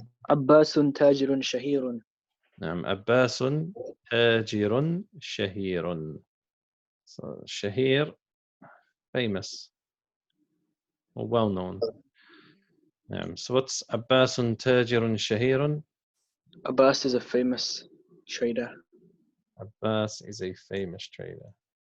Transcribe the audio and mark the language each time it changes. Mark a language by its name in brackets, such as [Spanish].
[Arabic] عباس تاجر شهير. نعم عباس تاجر شهير. [English] So, شهير famous or well known. [Arabic] نعم. [English] So what's [Arabic] عباس تاجر شهير? [English] Abbas is a famous trader. Abbas is a famous trader.